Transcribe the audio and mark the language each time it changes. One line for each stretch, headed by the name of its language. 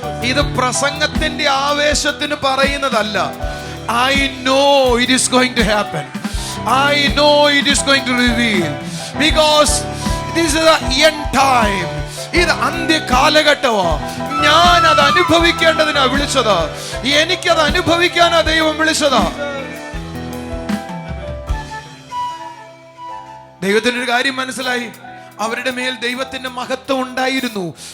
Malayalam: ഇത് പ്രസംഗത്തിന്റെ ആവേശത്തിന് പറയുന്നതല്ല.
English: I know it is going to happen. I know it is going to reveal, because this is the end time.
Malayalam: ഇത് അന്ത്യ കാലഘട്ടമാ. ഞാൻ അത് അനുഭവിക്കേണ്ടതിനാ വിളിച്ചത്, എനിക്കത് അനുഭവിക്കാനാ ദൈവം വിളിച്ചതാ. ദൈവത്തിനൊരു കാര്യം മനസ്സിലായി, അവരുടെ മേൽ ദൈവത്തിന്റെ മഹത്വം ഉണ്ടായിരുന്നു.